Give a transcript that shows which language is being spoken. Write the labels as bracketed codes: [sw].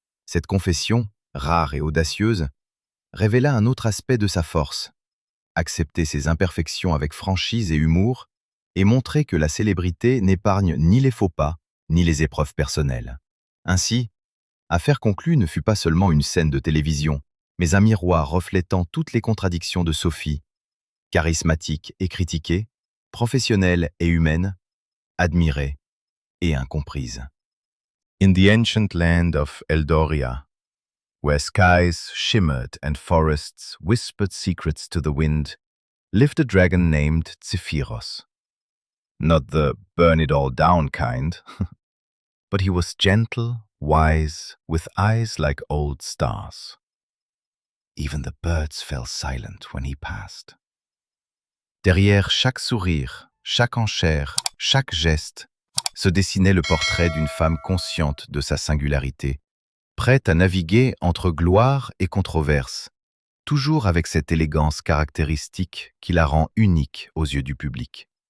[fr] Cette confession, rare et audacieuse, révéla un autre aspect de sa force, accepter ses imperfections avec franchise et humour et montrer que la célébrité n'épargne ni les faux pas, ni les épreuves personnelles. Ainsi, Affaires conclues ne fut pas seulement une scène de télévision, mais un miroir reflétant toutes les contradictions de Sophie, charismatique et critiquée, professionnelle et humaine, admirée et incomprise. [en] In the ancient land of Eldoria, where skies shimmered and forests whispered secrets to the wind, lived a dragon named Zephyros. Not the burn-it-all-down kind, but he was gentle, wise, with eyes like old stars. Even the birds fell silent when he passed. [fr] Derrière chaque sourire, chaque enchère, chaque geste, se dessinait le portrait d'une femme consciente de sa singularité, prête à naviguer entre gloire et controverse, toujours avec cette élégance caractéristique qui la rend unique aux yeux du public.